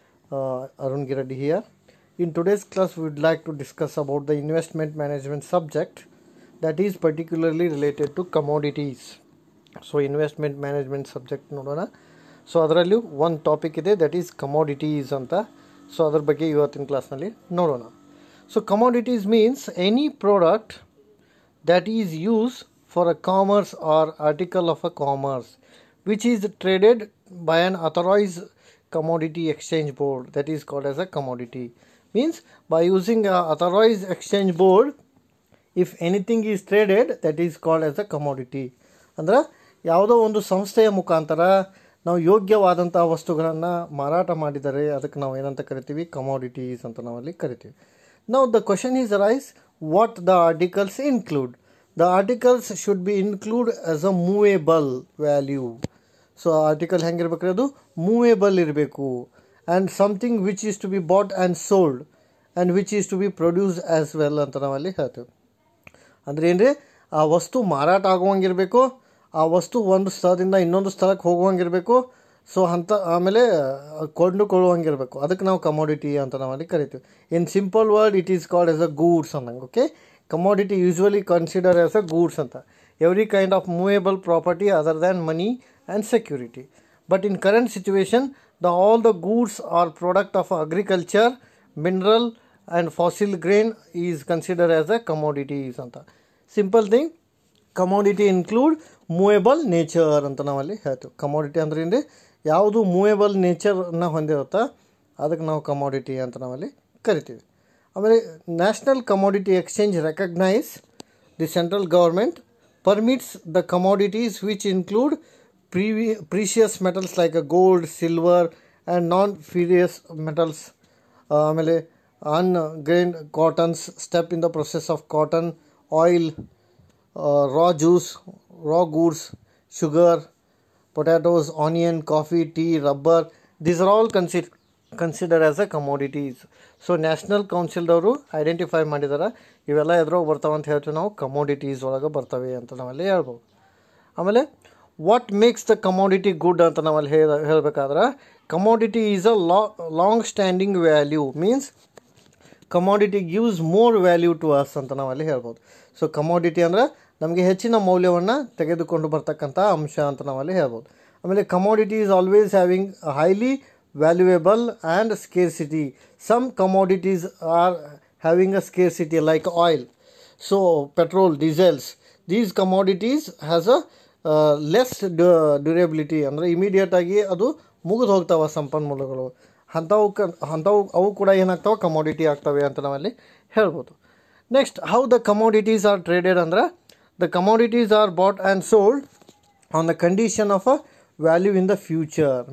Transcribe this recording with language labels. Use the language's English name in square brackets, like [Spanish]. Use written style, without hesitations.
[English] Arun Giradi here. In today's class, we would like to discuss about the investment management subject that is particularly related to commodities. So, investment management subject [Kannada] nodona. [English] So, [Kannada] ಅದರಲ್ಲೂ [English] one topic [Kannada] ಇದೆ [English] that is commodities ಅಂತ. [Kannada] So, ಅದರ ಬಗ್ಗೆ ಇವತ್ತಿನ ಕ್ಲಾಸ್ನಲ್ಲಿ ನೋಡೋಣ. [English] So, commodities means any product that is used for a commerce or article of a commerce which is traded by an authorized commodity exchange board, that is called as a commodity. Means by using a authorized exchange board, if anything is traded, that is called as a commodity. [Kannada] ಅಂದ್ರೆ ಯಾವುದೋ ಒಂದು ಸಂಸ್ಥೆಯ ಮುಖಾಂತರ ನಾವು ಯೋಗ್ಯವಾದಂಥ ವಸ್ತುಗಳನ್ನು ಮಾರಾಟ ಮಾಡಿದರೆ ಅದಕ್ಕೆ ನಾವು ಏನಂತ ಕರಿತೀವಿ, ಕಮೋಡಿಟೀಸ್ ಅಂತ ನಾವಲ್ಲಿ ಕರಿತೀವಿ. [English] Now the question is arise, what the articles include? The articles should be included as a movable value. [Kannada] So article ಹೆಂಗಿರ್ಬೇಕ್ರಿ, ಅದು ಮೂವೇಬಲ್ ಇರಬೇಕು. [English] and something which is to be bought and sold and which is to be produce as well [Kannada] ಅಂತ ನಾವಲ್ಲಿ ಹೇಳ್ತೇವೆ. ಅಂದರೆ ಏನ್ರಿ, ಆ ವಸ್ತು ಮಾರಾಟ ಆಗುವಂಗಿರಬೇಕು, ಆ ವಸ್ತು ಒಂದು ಸ್ಥಳದಿಂದ ಇನ್ನೊಂದು ಸ್ಥಳಕ್ಕೆ ಹೋಗುವಂಗಿರಬೇಕು. ಸೊ ಆಮೇಲೆ ಕೊಂಡುಕೊಳ್ಳುವಂಗಿರಬೇಕು. ಅದಕ್ಕೆ ನಾವು ಕಮೋಡಿಟಿ ಅಂತ ನಾವಲ್ಲಿ ಕರಿತೀವಿ. [English] In simple word it is called as a goods ಅನ್ನಂಗೆ. Okay, commodity usually considered as a goods anta, every kind of movable property other than money and security. But in current situation, all the goods are product of agriculture, mineral and fossil grain is considered as a commodities anta. Simple thing, commodity include movable nature [Kannada] anta navalli ಹೇಳ್ತೀವಿ. commodity ಅಂದ್ರೆ ಏನ್ರಿ, ಯಾವುದು movable ನೇಚರ್ನ ಹೊಂದಿರುತ್ತಾ ಅದಕ್ಕೆ ನಾವು commodity ಅಂತ ನಾವಲ್ಲಿ ಕರಿತೀವಿ. [English] ಆಮೇಲೆ national commodity exchange recognise the central government permits the commodities which include precious metals like gold, silver and non ferrous metals. ಆಮೇಲೆ ungrained cottons, step in the process of cotton, oil, raw juice, raw goods, sugar, potatoes, onion, coffee, tea, rubber. These are all considered as a commodities. [Kannada] So national ಕೌನ್ಸಿಲ್ದವರು identify ಮಾಡಿದಾರೆ, ಇವೆಲ್ಲ ಎದ್ರಾಗ ಬರ್ತಾವೆ ಅಂತ ಹೇಳ್ತೀವಿ ನಾವು, commodities ಒಳಗೆ ಬರ್ತವೆ ಅಂತ ನಾವಲ್ಲಿ ಹೇಳ್ಬೋದು. [English] ಆಮೇಲೆ what makes the commodity good [Kannada] ಅಂತ ನಾವಲ್ಲಿ ಹೇಳಬೇಕಾದ್ರೆ, [English] Commodity is a long standing value. Means commodity gives more value to us [Kannada] ಅಂತ ನಾವಲ್ಲಿ ಹೇಳ್ಬೋದು. ಸೊ ಕಮೋಡಿಟಿ ಅಂದರೆ ನಮಗೆ ಹೆಚ್ಚಿನ ಮೌಲ್ಯವನ್ನು ತೆಗೆದುಕೊಂಡು ಬರ್ತಕ್ಕಂಥ ಅಂಶ ಅಂತ ನಾವಲ್ಲಿ ಹೇಳ್ಬೋದು. [English] ಆಮೇಲೆ commodity is always having highly valuable and scarcity. Some commodities are having a scarcity like oil, so petrol, diesels. These commodities has a less durability. [Kannada] ಅಂದರೆ [English] immediate ಆಗಿ [Kannada] ಅದು ಮುಗಿದು ಹೋಗ್ತಾವೆ ಸಂಪನ್ಮೂಲಗಳು. ಅಂಥವು ಅವು ಕೂಡ ಏನಾಗ್ತಾವೆ, ಕಮೋಡಿಟಿ ಆಗ್ತವೆ ಅಂತ ನಾವಲ್ಲಿ ಹೇಳ್ಬೋದು. [English] next, how the commodities are traded [Kannada] ಅಂದ್ರೆ, [English] The commodities are bought and sold on the condition of a value in the future.